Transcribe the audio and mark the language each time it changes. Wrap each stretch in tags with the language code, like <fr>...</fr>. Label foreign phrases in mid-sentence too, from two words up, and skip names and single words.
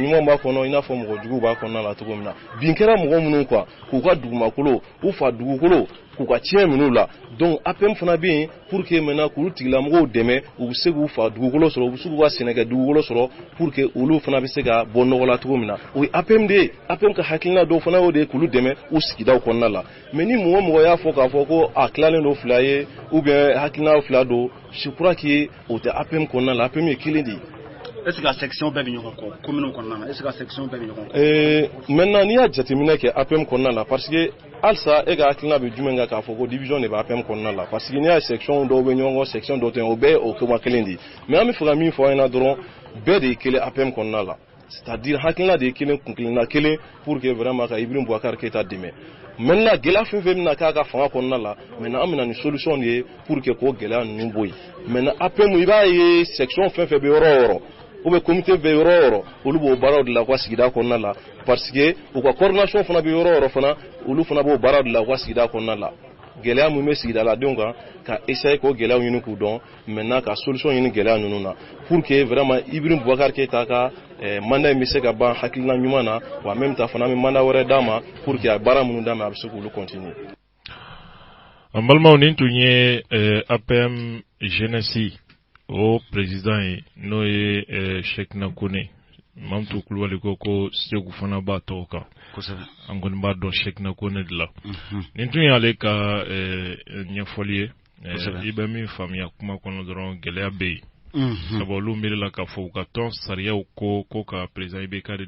<bm>ɲuman b'a kɔnɔ i n'a fɔ mɔgɔ jugu b'a kɔnɔna la cogo min na bin kɛra mɔgɔ minnu quoi k'u ka dugumakolo u fa dugukolo k'u ka tiɲɛ minnu la donc APM fana bɛ yen</bm> <fr>pour que maintenant</fr> <bm>k'olu tigilamɔgɔw dɛmɛ u bɛ se k'u fa dugukolo sɔrɔ u bɛ se k'u ka sɛnɛkɛ dugukolo sɔrɔ</bm> <fr>pour que</fr> <bm>olu fana bɛ se ka bɔ nɔgɔ la cogo min na o ye APM de ye APM ka hakilina dɔw fana y'o de ye k'olu dɛmɛ u sigidaw kɔnɔna la mais ni mɔgɔ mɔgɔ y'a fɔ k'a fɔ ko a tilalen don fila ye</bm> <fr>ou bien</fr> <bm>hakilina fila don</bm> <fr>je crois que</fr> <bm>o tɛ APM kɔnɔna la APM ye kelen de ye.</bm> <fr>Est ce que la section</fr> <bm>bɛɛ bɛ ɲɔgɔn kɔ commune kɔnɔna la</bm> <fr>est ce que la section</fr> <bm>bɛɛ bɛ ɲɔgɔn kɔ. Maintenant n'i y'a jateminɛ kɛ APM kɔnɔna la</bm> <fr>parce que</fr> <bm>halisa e ka hakilina bɛ jumɛn kan k'a fɔ ko division de bɛ APM kɔnɔna la</bm> <fr>parce que</fr> <bm>n'i y'a section dɔw bɛ ɲɔgɔn kɔ section dɔw tɛ o bɛɛ ye o kuma kelen de ye mais an bɛ fɛ ka min fɔ an ɲɛna dɔrɔn bɛɛ de ye kelen APM kɔnɔna la</bm> <fr>c'est-à-dire</fr> <bm>hakilina de ye kelen kunkilenna kelen</bm> <fr>pour que vraiment</fr> <bm>ka Ibrahim Boubacar Keita dɛmɛ. Maintenant gɛlɛya fɛn fɛn bɛna k'a ka fanga kɔnɔna la maintenant an bɛna ni solution de ye</bm> <fr>pour que</fr> <bm>k'o gɛlɛya ninnu bɔ yen maintenant APM i b'a ye section fɛn fɛn bɛ yɔrɔ o yɔrɔ</bm> <fr>ou bien</fr> <bm>comité bɛ yɔrɔ o yɔrɔ olu b'o baaraw de la u ka sigida kɔnɔna la</bm> <fr>parce que</fr> <bm>u ka coordination fana bɛ yɔrɔ o yɔrɔ fana olu fana b'o baaraw de la u ka sigida kɔnɔna la gɛlɛya mun bɛ sigidaladenw kan ka essayer k'o gɛlɛyaw ɲini k'u dɔn maintenant ka solution ɲini gɛlɛya ninnu na</bm> <fr>pour que vraiment</fr> <bm>Ibrahim Boubacar Keita ka mandat in bɛ se ka ban hakilina ɲuman na wa</bm> <fr>en même temps</fr> <bm>fana an bɛ mandat wɛrɛ d'a ma pour que a baara minnu d'a ma a bɛ se k'olu continuer. An balimaw nin tun ye APM jeunesse o président ye n'o ye Cheikhna Kone Mamtu Kulubali ko Segu fana b'a tɔgɔ kan an kɔni b'a dɔn Cheikhna Kone de la nin tun y'ale ka ɲɛfɔli ye i bɛ min faamuya kuma kɔnɔ dɔrɔn gɛlɛya bɛ yen sabu olu miirila k'a fɔ u ka tɔn sariyaw ko ka président IBK de</bm>